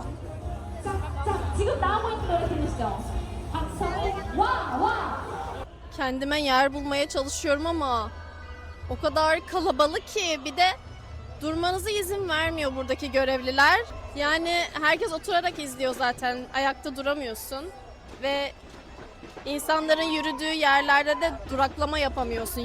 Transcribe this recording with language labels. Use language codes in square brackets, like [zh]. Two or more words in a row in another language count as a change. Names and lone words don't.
[ko] 자, 지금 나오고 있는 노래 들리시죠? 박성의 와! [tr] Kendime yer bulmaya çalışıyorum ama o kadar kalabalık ki bir de durmanıza izin vermiyor buradaki görevliler. Yani herkes oturarak izliyor zaten. Ayakta duramıyorsun ve insanların yürüdüğü yerlerde de duraklama yapamıyorsun.